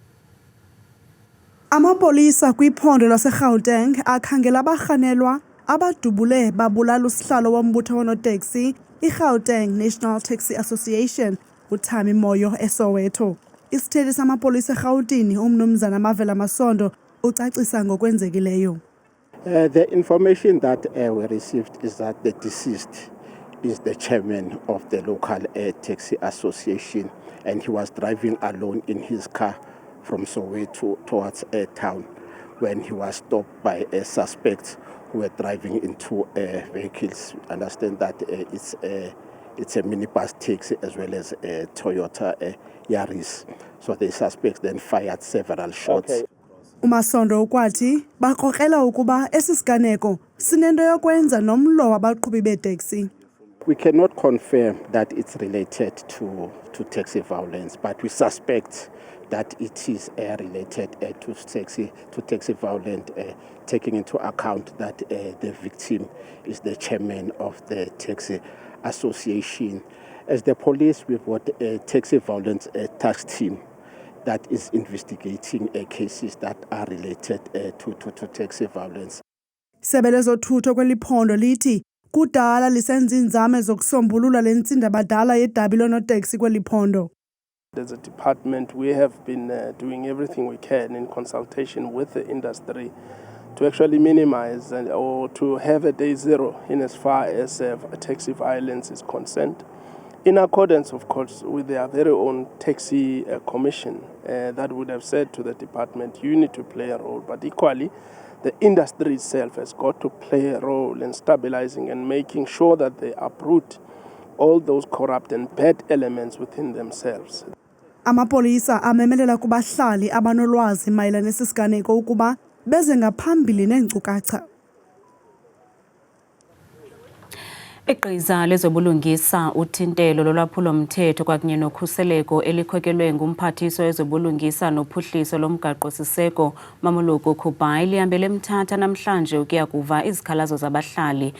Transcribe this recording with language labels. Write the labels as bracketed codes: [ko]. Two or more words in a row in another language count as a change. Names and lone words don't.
[xh] Amapolisa kwiphondo laseGauteng akhangela abarhanelwa abadubule babulala usihlalo wombutho onoteksi iGauteng National Taxi Association uThami Moyo eSoweto. Isithethi samapolisa eGauteng umnumzana Mavela Masondo ucacisa ngokwenzekileyo. [en] The information that we received is that the deceased is the chairman of the local taxi association, and he was driving alone in his car from Soweto towards a town when he was stopped by suspects who were driving into vehicles. Understand that it's a minibus taxi as well as a Toyota Yaris. So the suspects then fired several shots. Okay. [xh] Umasondo ukwathi bakrokrela ukuba esisiganeko sinento yokwenza nomlo wabaqhubi beteksi. [en] We cannot confirm that it's related to taxi violence, but we suspect that it is related to taxi violence, taking into account that the victim is the chairman of the taxi association. As the police, we've got a taxi violence task team that is investigating cases that are related to taxi violence. [xh] Sebelezo thutho kweliphondo lithi kudala lisenza inzame zokusombulula lentsinda badala yedabi lonoteksi kweliphondo. [en] As a department, we have been doing everything we can in consultation with the industry to actually minimize or to have a day zero in as far as taxi violence is concerned. In accordance, of course, with their very own taxi commission that would have said to the department, you need to play a role. But equally, the industry itself has got to play a role in stabilizing and making sure that they uproot all those corrupt and bad elements within themselves. [xh] Amapolisa amemelela kubahlali abanolwazi mayelana nesisiganeko ukuba beze ngaphambili neenkcukacha. Igqiza lezobulungisa uthintelo lolwaphulo-mthetho kwakunye nokhuseleko elikhokelwe ngumphathiswa wezobulungisa nophuhliso lomgaqo-siseko Mamoloko Kubai lihambele eMthatha namhlanje ukuya kuva izikhalazo zabahlali.